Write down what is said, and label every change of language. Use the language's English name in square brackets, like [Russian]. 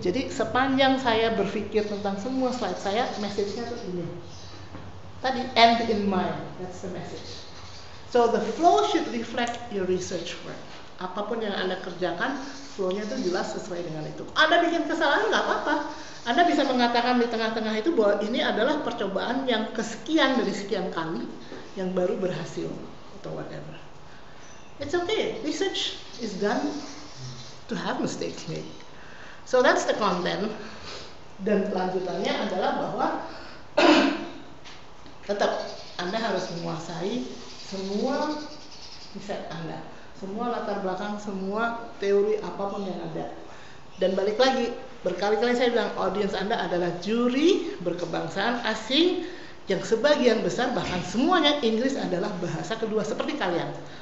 [Indonesian] Jadi sepanjang saya berpikir tentang semua slide saya, message-nya tuh ini. Tadi [English] end in mind, that's the message. So the flow should reflect your research work. [Indonesian] Apapun yang Anda kerjakan, flow-nya itu jelas sesuai dengan itu. Anda bikin kesalahan nggak apa-apa. Anda bisa mengatakan di tengah-tengah itu bahwa ini adalah percobaan yang kesekian dari sekian kali yang baru berhasil atau whatever. [English] It's okay. Research is done to have mistakes made. So that's the content. [Indonesian] Dan lanjutannya adalah bahwa tetap Anda harus menguasai semua riset Anda. Semua latar belakang, semua teori apapun yang ada. Dan balik lagi, berkali-kali saya bilang audiens Anda adalah juri berkebangsaan asing yang sebagian besar bahkan semuanya Inggris adalah bahasa kedua seperti kalian.